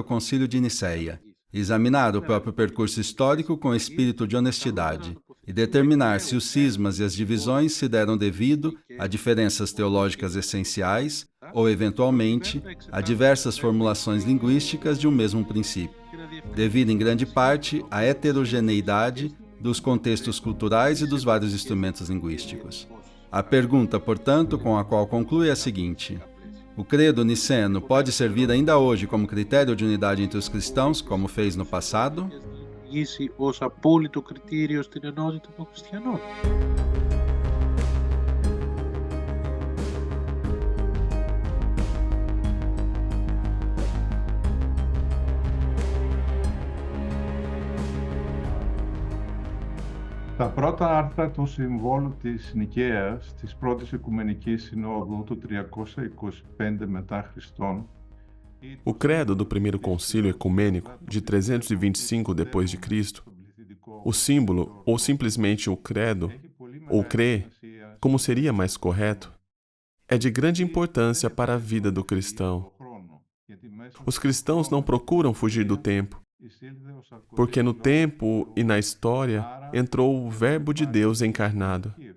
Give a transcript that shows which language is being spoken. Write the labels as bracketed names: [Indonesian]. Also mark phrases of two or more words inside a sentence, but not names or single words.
[Portuguese] Concílio de Nicéia, examinar o próprio percurso histórico com espírito de honestidade e determinar se os cismas e as divisões se deram devido a diferenças teológicas essenciais ou, eventualmente, a diversas formulações linguísticas de um mesmo princípio, devido em grande parte à heterogeneidade dos contextos culturais e dos vários instrumentos linguísticos. A pergunta, portanto, com a qual conclui é a seguinte: o credo niceno pode servir ainda hoje como critério de unidade entre os cristãos, como fez no passado? [Greek] Ως απόλυτο κριτήριο στην ενότητα των χριστιανών. Τα πρώτα άρθρα του Συμβόλου της Νικαίας, της πρώτης Οικουμενικής Συνόδου του 325 μετά Χριστόν, [Portuguese] o credo do primeiro concílio ecumênico de 325 depois de Cristo, o símbolo ou simplesmente o credo ou crê, como seria mais correto, é de grande importância para a vida do cristão. Os cristãos não procuram fugir do tempo, porque no tempo e na história entrou o Verbo de Deus encarnado.